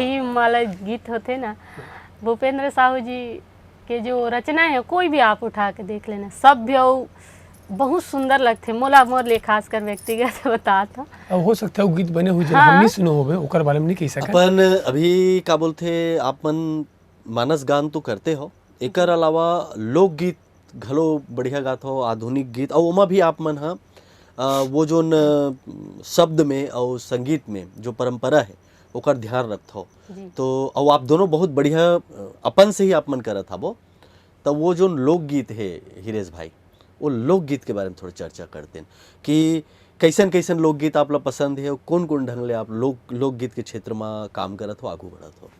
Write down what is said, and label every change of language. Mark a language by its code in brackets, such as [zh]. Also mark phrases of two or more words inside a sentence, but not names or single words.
[hne] थीम वाला गीत होते ना, भूपेंद्र साहू जी के जो रचना है कोई भी आप उठा के देख लेना, सभ्य और बहुत सुंदर लगते। मोला मोर ले खास कर व्यक्तिगत बताता। अब हो सकता है वो गीत बने हुए जो हाँ। हम नहीं सुनो होवे ओकर बारे में नहीं कह सकते। अपन अभी का बोलते आप मन मानस गान तो करते हो, एकर अलावा लोकगीत घलो बढ़िया गात हो, आधुनिक गीत और ओमा भी आप मन हा वो जोन शब्द में और संगीत में जो परंपरा है ओकर ध्यान रखत हो। जी। तो और आप दोनों बहुत बढ़िया अपन से ही आप मन करत हबो। तो वो जो लोकगीत है हिरेश भाई, वो लोकगीत के बारे में थोड़ा चर्चा करते हैं कि कैसन कैसन लोकगीत आप लोग पसंद है और कौन कौन ढंग ले आप लोकगीत के क्षेत्र में काम करत हो, आगू बढ़त हो।